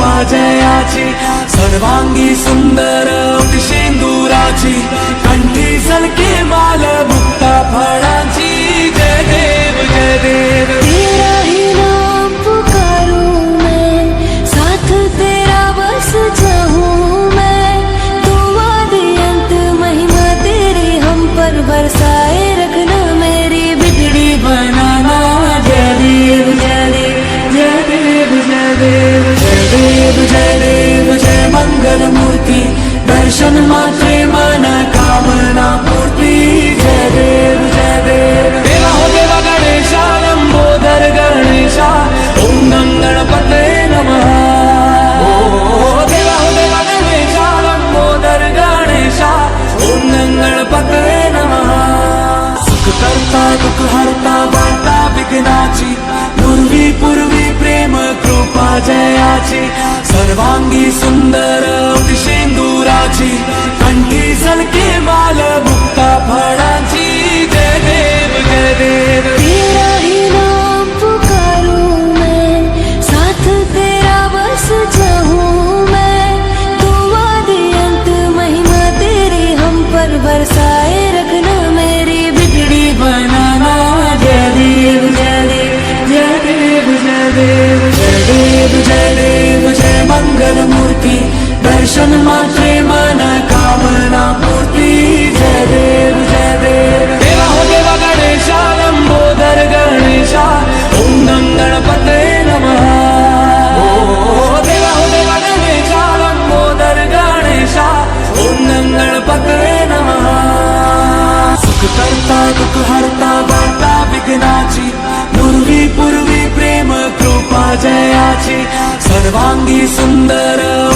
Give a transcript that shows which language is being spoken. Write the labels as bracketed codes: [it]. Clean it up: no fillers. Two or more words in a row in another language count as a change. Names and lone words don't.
[mr] जयाची सर्वांगी सुंदर शेंदुराची कंठी सलके माल मुक्ता फळांची जय देव जय देव [hi] तेरा ही नाम पुकारूं मैं, साथ तेरा बस जाऊं मैं। तू आदि अंत महिमा तेरी हम पर बरसाए रखना, मेरी बिगड़ी [mr] बनाना जय देव जय देव जय देव जय देव जय देव जय देव जय मंगल मूर्ति दर्शन मात्रे मन कामना पूर्ती जय देव जय देव [hi] देवा हो देवा गणेशा लंबोदर गणेशा ओम गं गणपते नमः ओ देवा हो देवा गणेशा लंबोदर गणेशा ओम गं गणपते नमः [mr] सुख करता दुःख हरता वार्ता विघ्नाची पूर्वी पूर्वी प्रेम कृपा जयाची सर्वांगी सुंदर शेंदुराची कंठी सलके माल मुक्ता फळांची जय देव जय देव [hi] तेरा ही नाम पुकारूं मैं, साथ तेरा बस जाऊं मैं। तू आदि अंत महिमा तेरी हम पर बरसाए रखना, मेरी बिगड़ी [mr] बनाना जय देव जय देव जय देव जय देव जय देव जय देव जय मंगल मूर्ति दर्शन मात्रे मन कामना पूर्ती जय देव जय देव [hi] देवा हो देवा गणेशा लंबोदर गणेशा ओम गं गणपते नमः ओ देवा हो देवा गणेशा लंबोदर गणेशा ओम गं गणपते नमः [mr] सुख करता दुःख हरता वार्ता विघ्नाची पूर्वी पूर्वी प्रेम कृपा जयाची सर्वांगी सुंदर